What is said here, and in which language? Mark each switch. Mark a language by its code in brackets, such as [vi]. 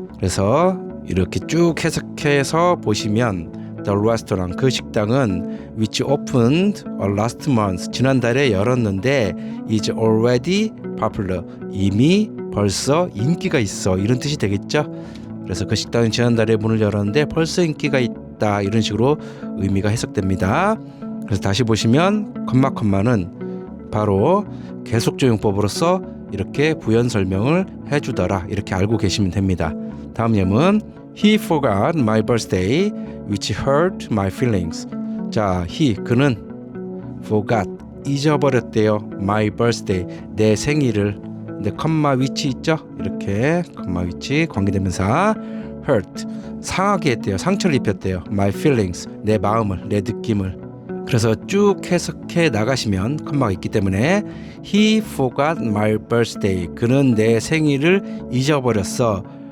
[ko] 그래서 이렇게 쭉 해석해서 보시면 [en] The restaurant [ko] 그 식당은 [en] which opened last month [ko] 지난달에 열었는데 [en] is already popular [ko] 이미 벌써 인기가 있어 이런 뜻이 되겠죠. 그래서 그 식당은 지난달에 문을 열었는데 벌써 인기가 있다 이런 식으로 의미가 해석됩니다. 그래서 다시 보시면 컴마는 바로 계속적용법으로서 이렇게 부연 설명을 해주더라 이렇게 알고 계시면 됩니다. 다음 예문 [en] He forgot my birthday which hurt my feelings. [ko] 자, 그는 forgot 잊어버렸대요. [en] my birthday [ko] 내 생일을. 근데 컴마 위치 있죠? 이렇게 컴마 위치 관계대명사 hurt 상하게 했대요. 상처를 입혔대요. [en] my feelings [ko] 내 마음을 내 느낌을. 그래서 쭉 해석해 나가시면 컴마가 있기 때문에 [en] He forgot my birthday [ko] 그는 내 생일을 잊어버렸어.